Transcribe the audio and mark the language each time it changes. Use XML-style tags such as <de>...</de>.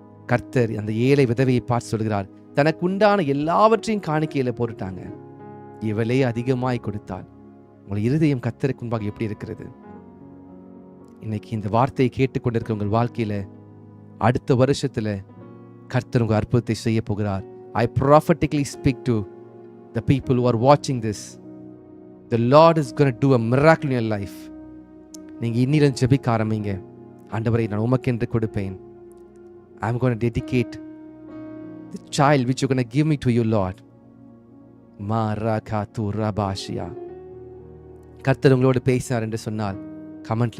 <ta>கர்த்தர் அந்த ஏழை விதவையை பார்த்து சொல்கிறார், தனக்கு உண்டான எல்லாவற்றையும் காணிக்கையில போட்டுட்டாங்க, இவளே அதிகமாய் கொடுத்தாள். உங்கள் இருதயம் கர்த்தருக்கு முன்பாக எப்படி இருக்கிறது? இன்னைக்கு இந்த வார்த்தையை கேட்டுக்கொண்டிருக்க உங்கள் வாழ்க்கையில அடுத்த வருஷத்துல கர்த்தர் உங்க அற்புதத்தை செய்ய போகிறார்.</ta> <en>I prophetically speak to the people who are watching this. The Lord is going to do a miracle in your life.</en> <ta>நீங்க இன்னிலிருந்து ஜெபிக்க ஆரம்பிங்க. ஆண்டவரே, நான் உமக்கென்று கொடுப்பேன்.</ta> <en>I'm going to dedicate the child which you're going to give me to you, Lord. Marakatu rabashia.</en> <ta>கர்த்தர் உங்களோடு பேசினார் என்று சொன்னால் கமெண்ட்ல</ta>